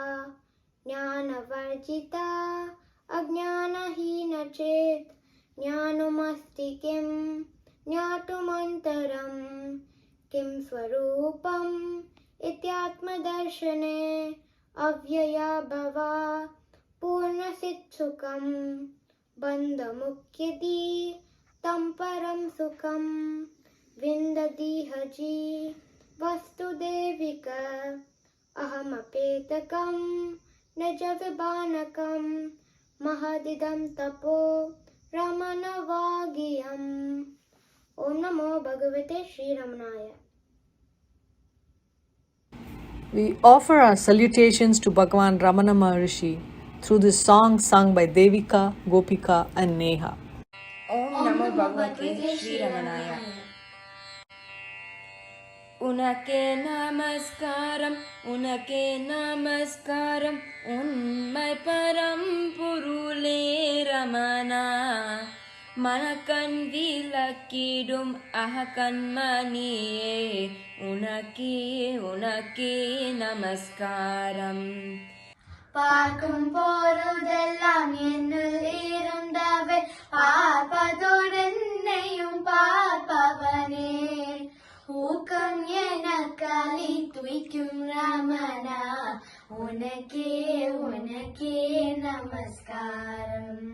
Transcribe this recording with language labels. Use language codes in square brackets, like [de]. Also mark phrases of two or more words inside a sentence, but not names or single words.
[sa] ज्ञानवर्जिता अज्ञानहीन चेत् ज्ञानमस्ति किं ज्ञातुमन्तरम् किं स्वरूपम् इत्यात्मदर्शने अव्यया भवा पूर्णसित्सुखम् बन्धमुख्यति तं परं सुखम् विन्दति वस्तुदेविक अहमपेतकं निजविभानकं महदिदं तपो रमणवागियम् ॐ नमो भगवते श्री रमणाय. [en] We offer our salutations to Bhagavan Ramana Maharshi through this song sung by Devika, Gopika and Neha. [sa] ॐ नमो भगवते श्री रमणाय. [ta] உனக்கே நமஸ்காரம், உண்மை பரம் பொருளே ரமணா. மனகன் விளக்கிடும் அககன் மணியே, உனக்கே நமஸ்காரம். பார்க்கும் போருதெல்லாம் என்னுள் இருந்தவை பார்ப்பதோடென்னையும் பார்ப்பவனே ஊக்கம் எனக்களி துய்க்கும் ரமணா உனக்கே நமஸ்காரம்